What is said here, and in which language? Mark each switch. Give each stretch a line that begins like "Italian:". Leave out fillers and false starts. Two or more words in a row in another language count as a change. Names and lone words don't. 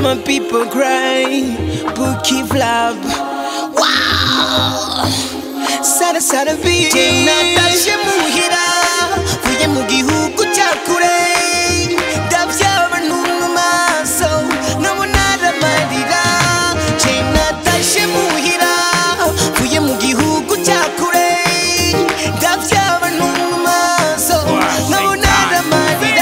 English: people cry, Bookie Vlab. Wow! Sada sada beat.
Rundi: Natasha muhira, vuye mu gihugu cya kure. Ndavyaba nunu maso, nabona amarira. Natasha muhira, vuye mu gihugu cya kure. Ndavyaba nunu maso, nabona amarira.